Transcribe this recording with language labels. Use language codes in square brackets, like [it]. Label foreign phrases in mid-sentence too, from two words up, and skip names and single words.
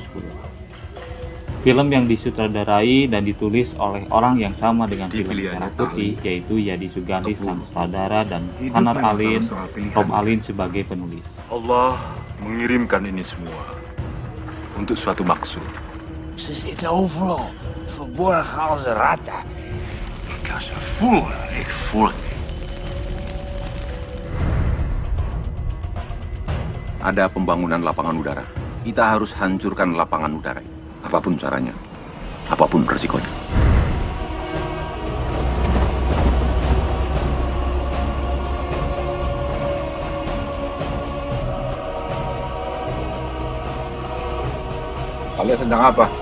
[id] Film yang disutradarai dan ditulis oleh orang yang sama dengan film Merah Putih, yaitu Yadi Suganti sang sutradara dan Hanar Alin, Rob Alin sebagai penulis. Allah mengirimkan ini semua untuk suatu maksud. [nl] Ze zitten overal. Verborgen als een ratten. Ik kan ze voelen. Ik voel het. [id] Ada pembangunan lapangan udara. Kita harus hancurkan lapangan udara. Apapun caranya, apapun resikonya. Kalian sedang apa?